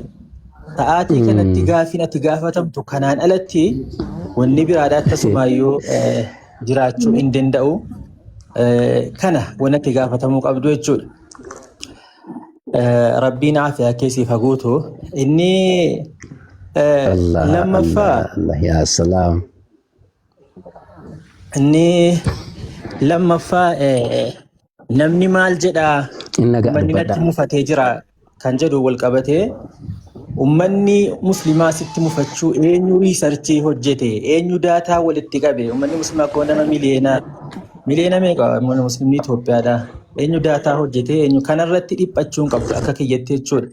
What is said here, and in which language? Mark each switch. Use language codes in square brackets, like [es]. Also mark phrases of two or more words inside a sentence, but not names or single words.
[om] Sa'aatii kanatti gaafiin ati gaafatamtu kanaan alatti wanni biraadhaa tasumaayyuu jiraachuu hin danda'u. Kana wanni ati gaafatamuu qabdu jechuudha. rabbiin aafiyaa keessii faguutu inni lammaffaa [ar] الله يا سلام. [om] inni lammaffaa namni maal jedhaa Inna ummanni natti mufatee jira kan jedhu wal qabatee ummanni muslimaa sitti mufachuu eenyu riisarchii hojjete eenyu daataa walitti qabe ummanni muslimaa koo nama miliyoona meeqa ummanni muslimni Itoophiyaadha eenyu daataa hojjete eenyu kanarratti dhiphachuun qabdu akka kiyyatte jechuudha.